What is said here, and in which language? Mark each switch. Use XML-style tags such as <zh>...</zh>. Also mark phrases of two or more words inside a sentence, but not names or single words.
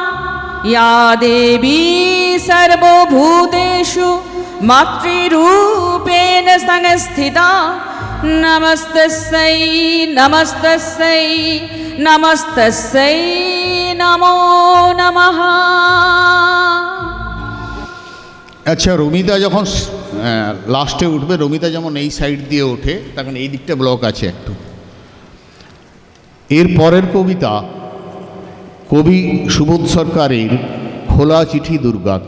<sa>या देवी सर्वभूतेषु मातृरूपेण संस्थिता। नमस्तस्यै नमस्तस्यै नमस्तस्यै नमो नमः।</sa> <bn>আচ্ছা, রমিতা যখন লাস্টে উঠবে, রমিতা যেমন এই সাইড দিয়ে ওঠে, তখন এই দিকটা ব্লক আছে একটু। এর পরের কবিতা কবি সুবোধ সরকারের খোলা চিঠি দুর্গাকে।</bn>